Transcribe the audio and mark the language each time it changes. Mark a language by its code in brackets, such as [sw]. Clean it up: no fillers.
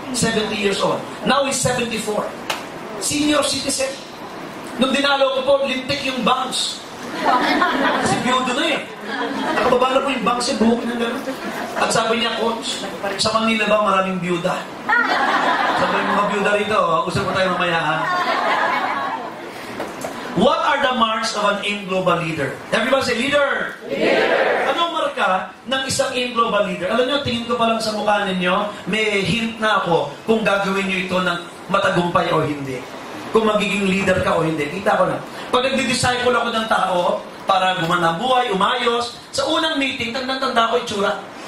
[tl] 70 years old. Now he's 74. Senior citizen. Nung dinalo ko po, lintik yung bangs. Kasi biyudo na eh. Nakababa na po yung bangs eh, buhok na gano'n. At sabi niya, Coach, sa Manila ba maraming biyuda? Sabi yung mga biyuda rito, usap mo tayo mamaya ha. [en] What are the marks of an AIM Global leader? Everybody say, leader! Leader! [tl] Anong marka ng isang AIM Global leader? Alam niyo, tingin ko pa lang sa mukha ninyo, may hint na ako kung gagawin niyo ito ng matagumpay o hindi. Kung magiging leader ka o hindi. Kita ko na. Pag nagdi-disciple ako ng tao para gumana ang buhay, umayos, sa unang meeting, tanda ko itsura.